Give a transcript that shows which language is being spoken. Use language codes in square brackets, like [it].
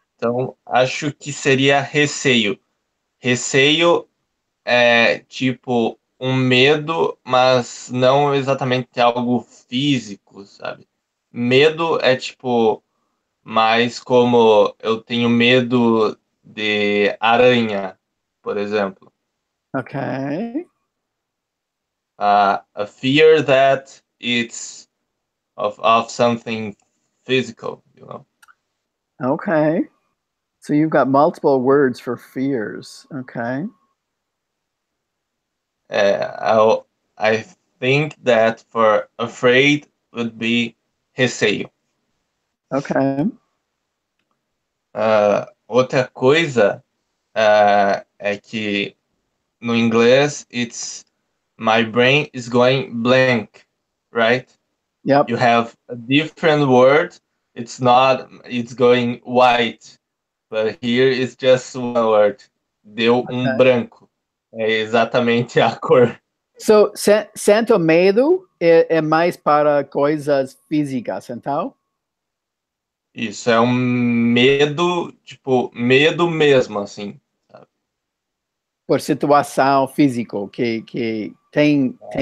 [pt] Então, acho que seria receio. Receio é tipo um medo, mas não exatamente algo físico, sabe? Medo é tipo mais como eu tenho medo de aranha, por exemplo. okay. [en] A fear that it's of something physical, you know. Okay. So you've got multiple words for fears. Okay. I think that for afraid would be receio. Okay. Outra coisa é que no inglês it's my brain is going blank, right? Yep. You have a different word. It's going white, but here it's just one word. [pt] Deu branco. É exatamente a cor. So sento medo é mais para coisas físicas, então? Isso é um medo, tipo, medo mesmo, assim. Sabe? Por situação físico que tem